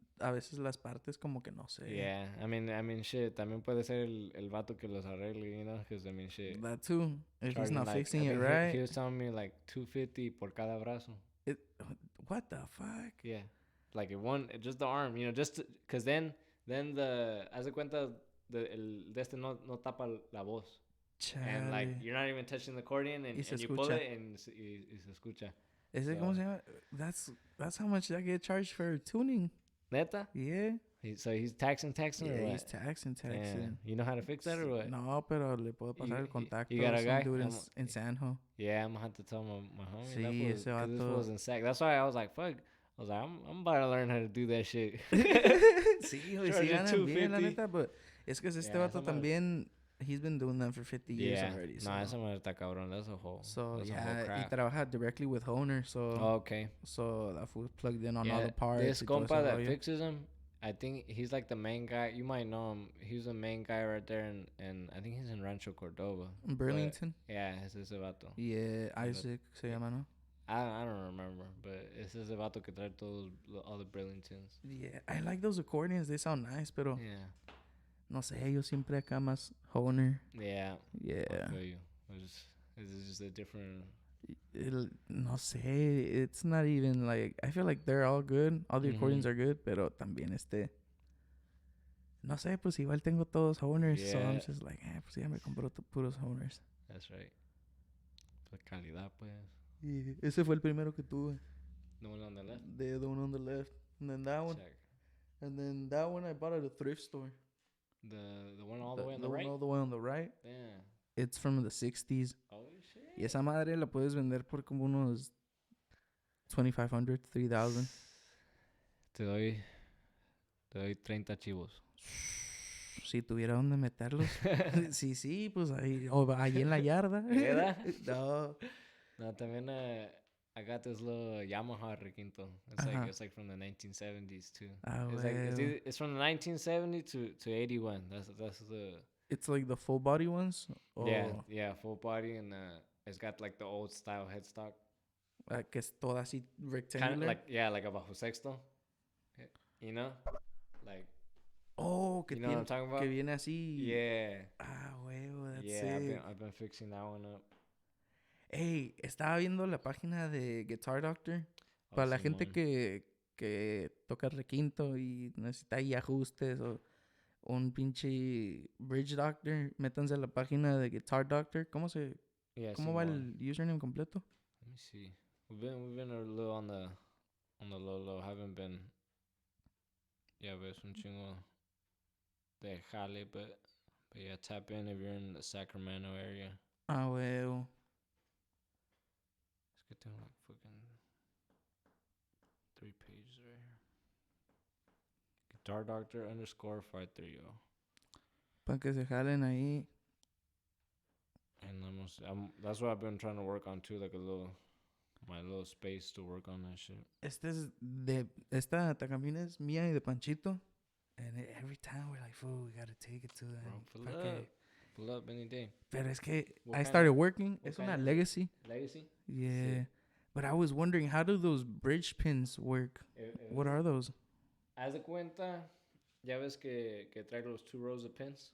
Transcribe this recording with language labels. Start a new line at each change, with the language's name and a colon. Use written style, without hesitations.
Spanish: A veces las partes como que no sé.
English: Yeah, I mean, shit.
Spanish: También puede ser el vato que los arregle,
English: you know, because I mean, shit. That too. If he's not like, fixing it right. He was telling me like $250
Spanish: por cada brazo.
English: What the fuck? Yeah, like just the arm, you know, just because then the
Spanish: haz de cuenta el de este no tapa la voz. Chale.
English: And like you're not even touching the accordion and you pull it and
Spanish: se escucha. ¿Cómo se llama?
English: That's how much I get charged for tuning.
Spanish: Neta?
English: Yeah. So he's taxing yeah, or what? He's taxing. Yeah. You know how to fix that or what?
Spanish: No, pero le puedo pasar el contacto.
English: You got a guy? Dude in Sanjo. Yeah, I'm gonna have to tell my homie.
Spanish: Sí, ese vato.
English: This was in Sac. That's why I was like, fuck. I was like, I'm about to learn how to do that shit.
Spanish: Sí, sí ganan bien, la neta, but es que este vato también...
English: He's been doing that for 50 years already. So.
Spanish: No, esa madre está cabrón.
English: That's a whole. So, yeah,
Spanish: y trabaja
English: directly with Honer. So, okay. So, that fool's plugged in on all the parts. This compa that fixes him, I think he's like the main guy. You might know him. He's the main guy right there, and I think he's in Rancho Cordova. In Burlington? But, yeah,
Spanish: es ese vato. Yeah, Isaac se llama, ¿no?
English: I don't remember, but
Spanish: es ese vato que trae
English: all the Burlingtons. Yeah, I like those accordions. They sound nice, pero... Yeah.
Spanish: No sé, yo siempre acá más Honer.
English: Yeah. Yeah. I feel you. It's just a different...
Spanish: No sé,
English: it's not even like... I feel like they're all good. All the accordions are good,
Spanish: pero también no sé, pues igual tengo todos Honers.
English: Yeah. So I'm just like,
Spanish: pues ya me compro puros Honers.
English: That's right.
Spanish: La calidad, pues.
English: Yeah.
Spanish: Ese fue el primero que tuve.
English: The one on the left? The one on the left. And then that one. Check. And then that one I bought at a thrift store. The one all the way on the right? All the way on the right. Yeah. It's from the 60s. Oh, shit.
Spanish: Y esa madre la puedes vender por como unos $2,500, $3,000. Te doy 30 chivos. Si tuviera donde meterlos. sí, pues ahí en la yarda. ¿Verdad? No,
English: también I got this little Yamaha requinto. It's like from the 1970s too. It's from the 1970 to 81. That's the. It's like the full body ones. Oh. Yeah, full body, and it's got like the old style headstock.
Spanish: Que es toda así rectangular.
English: Kind of like a bajo sexto. You know, like. Oh, you know what I'm talking about?
Spanish: Que viene así.
English: Yeah. Huevo, that's it. Yeah, I've been fixing that one up.
Spanish: Hey, estaba viendo la página de Guitar Doctor. Para la gente que toca requinto y necesita ahí ajustes o un pinche Bridge Doctor, métanse a la página de Guitar Doctor. ¿Cómo va el username completo?
English: Let me see. We've been a little on the low. Haven't been. Yeah,
Spanish: ves un chingo de jale,
English: but yeah, tap in if you're in the Sacramento area.
Spanish: Huevo.
English: Let's get them like fucking 3 pages right here. Guitar Doctor _530.
Spanish: Para que se jalen ahí.
English: And that's what I've been trying to work on too, like my little space to work on that shit.
Spanish: Esta Takamina es mía y de Panchito.
English: And every time we're like, fool, we gotta take it to them. Pull up any day.
Spanish: Pero es que
English: I started working.
Spanish: Es una Legacy.
English: Legacy? Yeah. Sí. But I was wondering, how do those bridge pins work? What are those?
Spanish: Haz de cuenta, ya ves que trae los
English: 2 rows of pins?